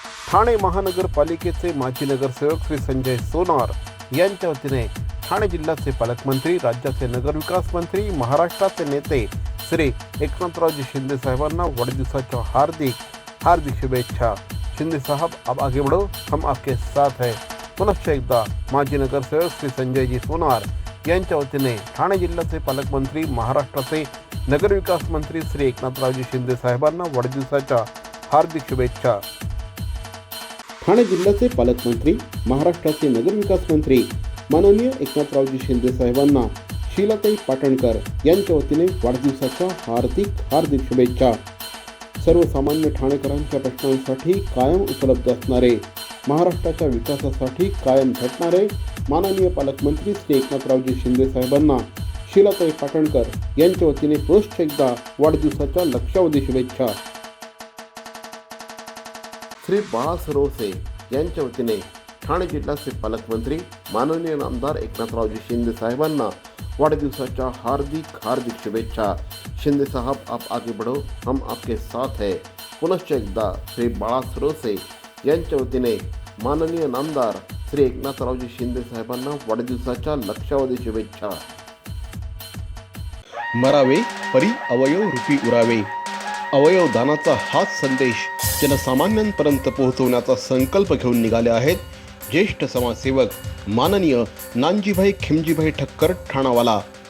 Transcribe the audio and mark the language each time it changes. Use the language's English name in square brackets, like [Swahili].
[Marathi] ठाणे महानगरपालिकेचे माजी नगरसेवक श्री संजय सोनार यांच्या वतीने ठाणे जिल्ह्याचे पालकमंत्री, राज्याचे नगरविकास मंत्री, महाराष्ट्राचे नेते श्री एकनाथरावजी शिंदे साहेबांना वाढदिवसाच्या हार्दिक शुभेच्छा. [Hindi] शिंदे साहब, अब आगे बढ़ो, हम आपके साथ हैं. [Marathi] पुनश्च एकदा माजी नगरसेवक श्री संजयजी सोनार यांच्या वतीने ठाणे जिल्ह्याचे पालकमंत्री, महाराष्ट्राचे नगरविकास मंत्री श्री एकनाथरावजी शिंदे साहेबांना वाढदिवसाच्या हार्दिक शुभेच्छा. ठाणे जिल्ह्याचे पालकमंत्री, महाराष्ट्राचे नगरविकास मंत्री माननीय एकनाथरावजी शिंदे साहेबांना शीलाताई पाटणकर यांच्या वतीने वाढदिवसाच्या हार्दिक शुभेच्छा. सर्वसामान्य ठाणेकरांच्या प्रश्नांसाठी कायम उपलब्ध असणारे, महाराष्ट्राच्या विकासासाठी कायम झटणारे माननीय पालकमंत्री श्री एकनाथरावजी शिंदे साहेबांना शीलाताई पाटणकर यांच्या वतीने पुनश्च एकदा वाढदिवसाच्या लक्षावधी शुभेच्छा. श्री बाळा सरोसे यांच्या वतीने ठाणे जिल्ह्याचे पालकमंत्री माननीय नामदार एकनाथरावजी शिंदे साहेबांना वाढदिवसाच्या हार्दिक शुभेच्छा. [Hindi] शिंदे साहब, आप आगे बढ़ो, हम आपके साथ हैं. [Marathi] पुनश्च एकदा श्री बाळा सरोसे यांच्या वतीने माननीय नामदार श्री एकनाथरावजी शिंदे साहेबांना वाढदिवसाच्या लक्षावधी शुभेच्छा. मरावे परी अवयव रूपी उरावे. अवयव दानाचा हाच संदेश जनसामान्यांपर्यंत पोहोचवण्याचा संकल्प घेऊन निघाले आहेत ज्येष्ठ समाजसेवक माननीय नानजीभाई खिमजीभाई ठक्कर ठाणावाला.